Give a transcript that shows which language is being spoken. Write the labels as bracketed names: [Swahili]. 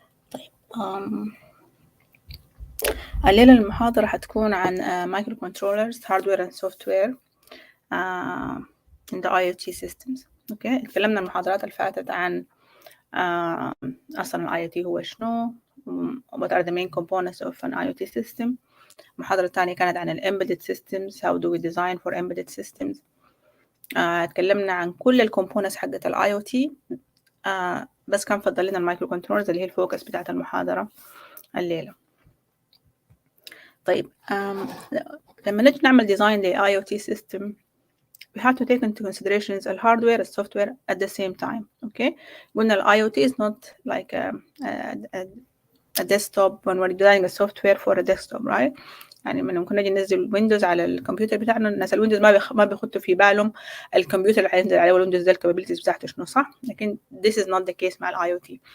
[Arabic] طيب الليلة المحاضرة حتكون عن [English] Microcontrollers Hardware and Software in the IoT systems. [Arabic] أوكي، تكلمنا المحاضرات اللي فاتت عن أصلاً IoT هو شنو، [English] what are the main components of an IoT system. [Arabic] المحاضرة الثانية كانت عن [English] embedded systems, how do we design for embedded systems. [Arabic] تكلمنا عن كل الكومبوننتس حقت ال IoT، بس كان فضل لنا المايكرو كنترولرز اللي هي الفوكس بتاعت المحاضرة الليلة. طيب لما نجي نعمل [English] design ل IoT system we have to take into considerations the hardware and software at the same time. Okay, قلنا ال IoT is not like a desktop when we're designing a software for a desktop, right? [Arabic] يعني من ممكن نجي ننزل ويندوز على الكمبيوتر بتاعنا، الناس الويندوز ما بيخطوا في بالهم الكمبيوتر اللي هينزل عليه الويندوز ده الكابابيلتيز بتاعته شنو، صح؟ لكن [English] this is not the case [Arabic] مع ال IoT.